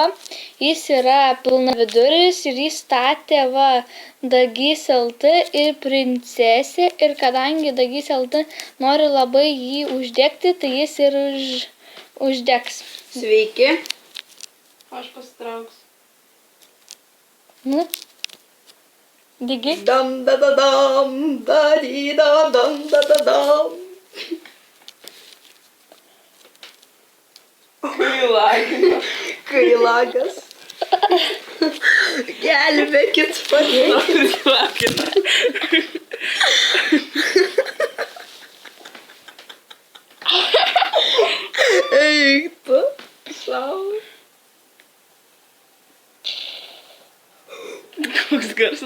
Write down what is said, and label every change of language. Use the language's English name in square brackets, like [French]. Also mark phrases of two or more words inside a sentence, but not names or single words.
[Lithuanian] Jis yra pilnaviduris ir jį statė Dagys LT ir princesė. Ir kadangi Dagys LT nori labai jį uždegti, tai jis ir uždegs. Sveiki. Aš pasitrauksiu. Nu, Digi. Dam da da dam, da di da dam da da dam. Kailagas. Gelbėkit, padėkit. Eik tu. Sau. Koks garsas.